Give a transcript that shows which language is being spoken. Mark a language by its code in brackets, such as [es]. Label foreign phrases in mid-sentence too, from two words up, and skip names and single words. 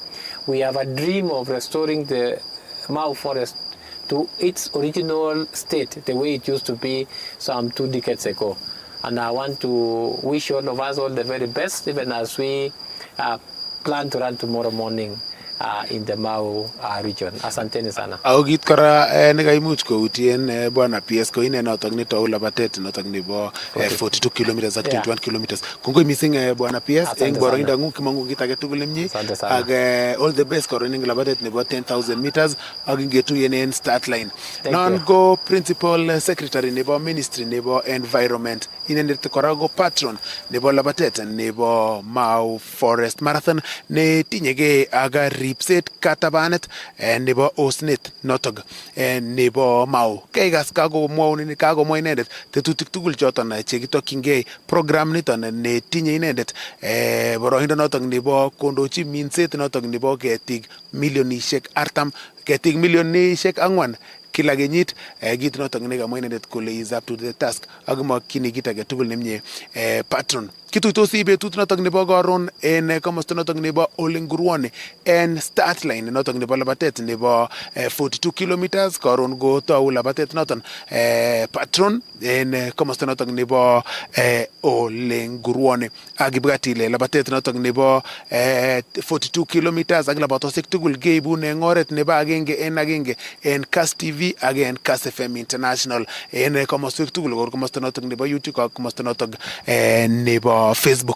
[en] We have a dream of restoring the Mau forest to its original state, the way it used to be some 2 decades ago. And I want to wish all of us all the very best, even as we plan to run tomorrow morning in the Mau region. [sw] Asanteni sana. [kln] Augit kora nekaimuch koutien bwana PS ko ine notok nitou labatet notok nebo 42 kilometers ak 21 kilometers. Kongoi missing bwana PS eng boroindo ngung kimangu kit age tugul nemie ak [en] all the best [kln] kora ning labatet nebo 10,000 meters ak ingetuyen en [en] start line. [kln] Non go [en] principal secretary [kln] nebo ministry nebo environment inendet kora go patron nebo labatet nebo Mau Forest Marathon ne tinyege aga ripset katabanet nebo osnet notok nebo Mau. Kaigas kagomwa inendet tetutik tugul choton chekitokyingei program niton netinye inendet boroindo notok nebo kondochi minset notok nebo ketik milionishek 40 ketik milionishek 4 kila kenyit kit notok nekamwa inendet kole [en] is up to the task [kln] ak makyini kit age tugul nemie patron kituitosi betut notok nebo karon en komosta notok nebo Olengurwoni en [en] start line [kln] notok nebo labatet nebo 42 kilometers. Karon go tou labatet noton patron en komosta notok nebo Olengurwoni akibwati ile labatet notok nebo 42 kilometers ak labatosiek tugul keibun en oret nebo agenge en Kass TV ak en Kass FM International en komoswek tugul kor komosta notok nebo YouTube ak komosta notok nebo Facebook.